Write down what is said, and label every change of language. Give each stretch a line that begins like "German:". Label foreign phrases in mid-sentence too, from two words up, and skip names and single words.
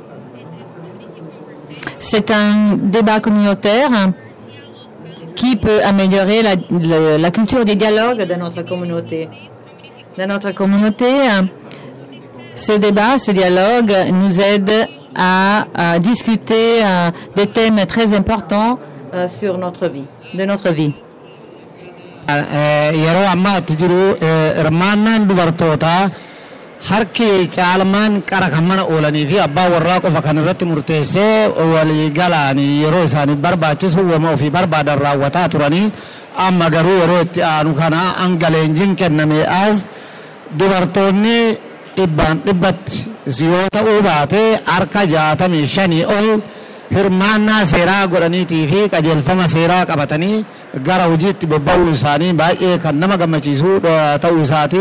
French: C'est un débat communautaire qui peut améliorer la culture du dialogue de notre communauté. Dans notre communauté, ce débat, ce dialogue nous aide à discuter des thèmes très importants sur notre vie, de notre vie.
Oromo: Yeroo ammaatti jiru hirmaannaan dubartootaa harki caalmaan qara kan mana oolanii fi abbaa warraa qofa kan irratti murteessee walii galaanii yeroo isaaniif barbaachisu wama ofii barbaadan raawwataa turanii amma garuu yeroo itti aanu kana hanga leenjiin kenname as dubartoonni dhibbatti yoo ta'uu baate harka 65 ol hirmaannaa seeraa godhaniitii fi qajeelfama seeraa qabatanii gara hojiitti bobba'uu isaanii baay'ee kan nama gammachiisu ta'uu isaati.